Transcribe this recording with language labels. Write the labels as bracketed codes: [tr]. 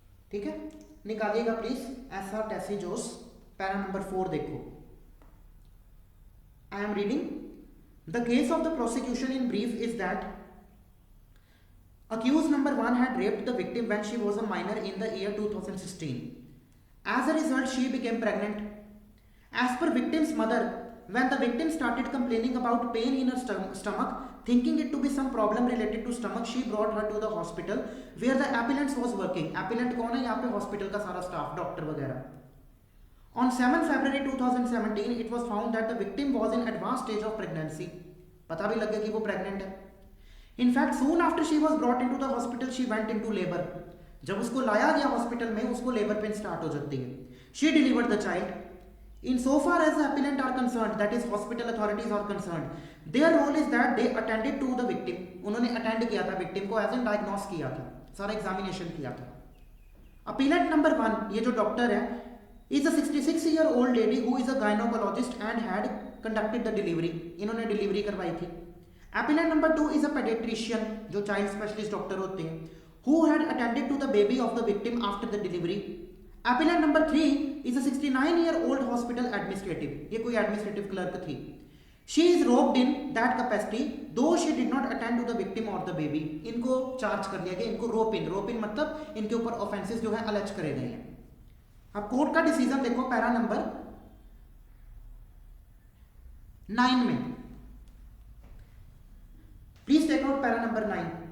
[hi] ठीक है, निकालिएगा प्लीज ऐसा टेसिजोस पैरा नंबर 4 देखो। [en] I am reading the case of the prosecution in brief is that accused number 1 had raped the victim when she was a minor in the year 2016. As a result, she became pregnant. As per victim's mother, when the victim started complaining about pain in her stomach, thinking it to be some problem related to stomach, she brought her to the hospital where the appellant was working. [hi] Appellant कौन है यहाँ पे? Hospital का सारा staff, doctor वगैरह। [en] On 7 February 2017, it was found that the victim was in advanced stage of pregnancy. [hi] पता भी लग गया कि वो प्रेग्नेंट है। [en] In fact, soon after she was brought into the hospital, she went into labor. [hi] जब उसको लाया गया हॉस्पिटल में, उसको लेबर पेन स्टार्ट हो जाती है। [en] She delivered the child. In so far as the appellant are concerned, that is hospital authorities are concerned, their role is that they attended to the victim. [hi] उन्होंने attend किया था victim को, as an diagnose किया था, सारा examination किया था। [en] appellant number 1, [hi] ये जो डॉक्टर है, [en] is a 66-year-old lady who is a gynecologist and had conducted the delivery. [hi] इन्होंने डिलीवरी करवाई थी। [en] Appellant number 2 is a pediatrician, [hi] जो चाइल्ड स्पेशलिस्ट डॉक्टर होते हैं, [en] who had attended to the baby of the victim after the delivery. Appellant number 3 is a 69-year-old hospital administrative. [hi] ये कोई administrative clerk थी। [en] She is roped in that capacity, though she did not attend to the victim or the baby. [hi] इनको charge कर लिया गया, इनको रोप इन मतलब इनके ऊपर ऑफेंसेस जो है अलेज करे गए हैं। अब कोर्ट का डिसीजन देखो पैरा नंबर 9 में, [en] Please take out para number 9।